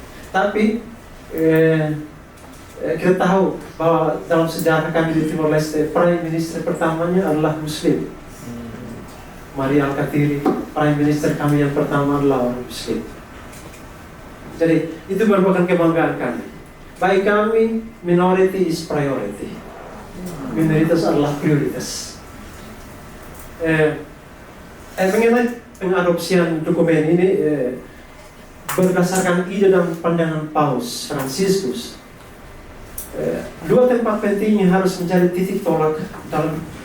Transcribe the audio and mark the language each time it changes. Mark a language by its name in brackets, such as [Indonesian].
[Indonesian] Tapi kita tahu bahwa dalam sejarah kami di Timor-Leste, Prime Minister pertamanya adalah Muslim. Maria Al-Katiri, Prime Minister kami yang pertama adalah orang Muslim. Jadi itu merupakan kebanggaan kami. Bagi kami, [English] minority is priority. [Indonesian] Minoritas adalah prioritas. Mengenai pengadopsian dokumen ini berdasarkan ide dan pandangan Paus Franciscus, dua tempat penting yang harus menjadi titik tolak dalam